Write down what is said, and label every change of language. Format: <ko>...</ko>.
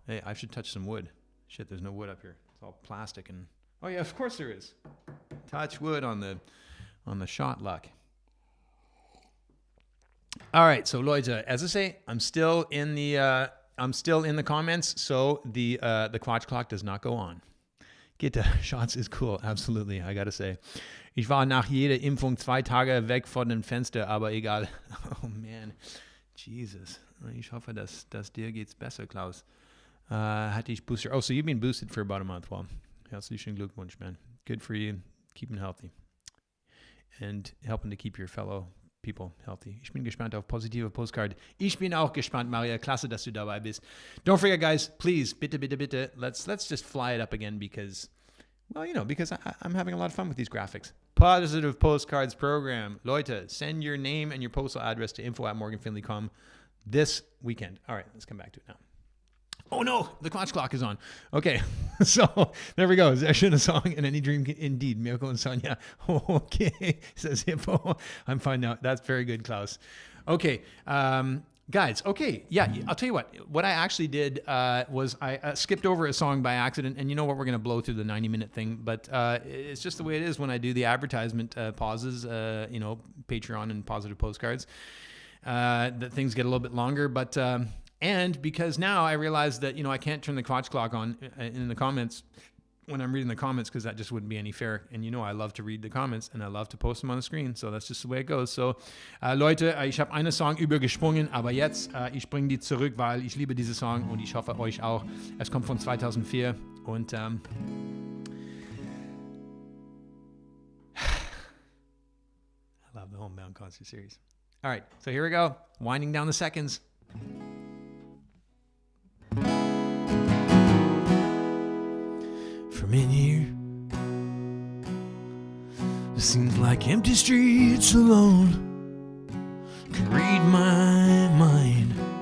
<en>Hey, I should touch some wood. Shit, there's no wood up here. It's all plastic and oh yeah, of course there is. Touch wood on the shot luck. All right, so Leute, as I say, I'm still in the comments, so the Quatsch clock does not go on. Gitter,</en> <de>Shots ist cool,</de> <en>absolutely, I gotta say.</en> <de>Ich war nach jeder Impfung 2 Tage weg von dem Fenster, aber egal. Oh man, Jesus. Ich hoffe, dass dir geht's besser, Klaus. Hatte ich Booster.</de> <en>Oh, so you've been boosted for about a month. Well,</en> <de>herzlichen Glückwunsch,</de> <en>man. Good for you, keeping healthy. And helping to keep your fellow people healthy.</en> <de>Ich bin gespannt auf positive Postcard. Ich bin auch gespannt, Maria. Klasse, dass du dabei bist.</de> <en>Don't forget, guys, please, bitte, let's just fly it up again because I'm having a lot of fun with these graphics. Positive Postcards program. Leute, send your name and your postal address to info@morganfinley.com this weekend. All right, let's come back to it now. Oh no, the Quatsch clock is on. Okay, so there we go.</en> <de>Sehr schöne Song</de> <en>and any dream indeed. Mirko and Sonia. Okay, says Hippo. I'm fine now. That's very good, Klaus. Okay, guys. Okay, yeah. I'll tell you what I actually did was I skipped over a song by accident, and you know what? We're gonna blow through the 90-minute thing, but it's just the way it is when I do the advertisement pauses. Patreon and positive postcards. That things get a little bit longer, but. And because now I realize that, I can't turn the Quatsch clock on in the comments when I'm reading the comments, because that just wouldn't be any fair. And I love to read the comments and I love to post them on the screen. So that's just the way it goes.</en> <de>So, Leute, ich habe eine Song übergesprungen, aber jetzt, ich bringe die zurück, weil ich liebe diese Song und ich hoffe euch auch. Es kommt von 2004 und</de> <en>I love the Homebound concert series. All right, so here we go. Winding down the seconds. From in here, it seems like empty streets alone can read my mind.</en>